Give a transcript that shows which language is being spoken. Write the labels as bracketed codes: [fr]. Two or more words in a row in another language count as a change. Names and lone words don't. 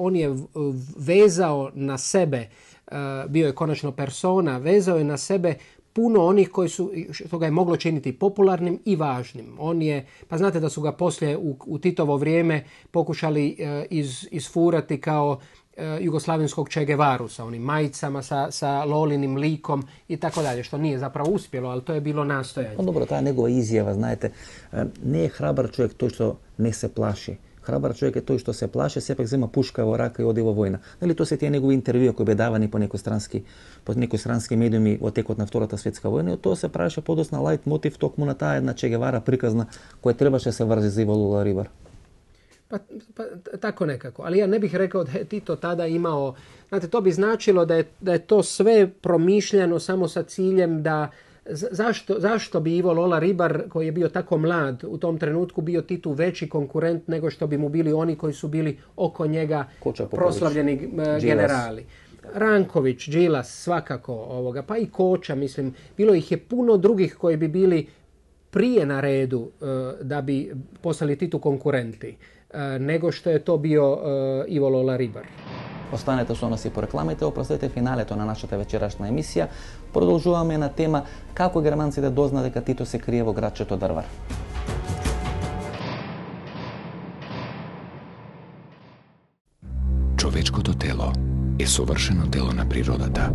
[hr] On je vezao na sebe, bio je konačno persona, vezao je na sebe puno onih koji su, što ga je moglo činiti popularnim i važnim. On je, pa znate da su ga poslije u Titovo vrijeme pokušali isfurati kao jugoslavenskog Che Guevaru sa onim majicama, sa Lolinim likom i tako dalje, što nije zapravo uspjelo, ali to je bilo nastojanje. Pa dobro, ta njegova izjava, znajte, [mk] не е храбар човек тој што не се плаши. Храбар човек е тој што се плаше, сепак зема пушка во рака и оди во војна. Нели тоа се тие негови интервјуа кои бе давани по некои странски медиуми во текот на Втората светска војна, и тоа се правеше подосна лајт мотив токму на таа една Че Гевара приказна која требаше се врзи за Иво Лола Рибар. [hr] Pa tako nekako. Ali ja ne bih rekao da je Tito tada imao, znate, to bi značilo da je to sve promišljano samo sa ciljem da zašto bi Ivo Lola Ribar, koji je bio tako mlad u tom trenutku, bio Titu veći konkurent nego što bi mu bili oni koji su bili oko njega proslavljeni generali. Ranković, Đilas, svakako, pa i Koča, mislim, bilo ih je puno drugih koji bi bili prije na redu da bi postali Titu konkurenti nego što je to bio Ivo Lola Ribar. [mk] Останете со нас и по рекламите, опростете финалето на нашата вечерашна емисија. Продолжуваме на тема како германците дозна дека Тито се крие во градчето Дрвар. Човечкото тело е совршено тело на природата.